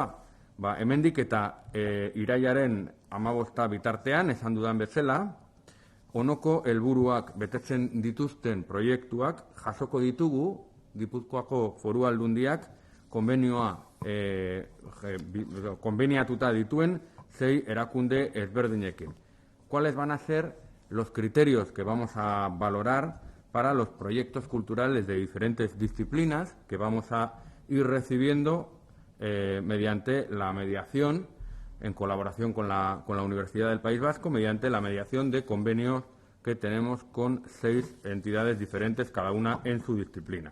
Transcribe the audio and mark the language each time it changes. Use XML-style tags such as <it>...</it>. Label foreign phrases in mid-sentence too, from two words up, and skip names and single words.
<eu>Hemendik eta irailaren 15 bitartean, esan dudan bezala, honoko helburuak betetzen dituzten proiektuak jasoko ditugu Gipuzkoako Foru Aldundiak konbeniatuta dituen 6 erakunde ezberdinekin.</eu> <es>¿Cuáles van a ser los criterios que vamos a valorar para los proyectos culturales de diferentes disciplinas que vamos a ir recibiendo mediante la mediación, en colaboración con la Universidad del País Vasco, mediante la mediación de convenios que tenemos con 6 entidades diferentes, cada una en su disciplina?</es>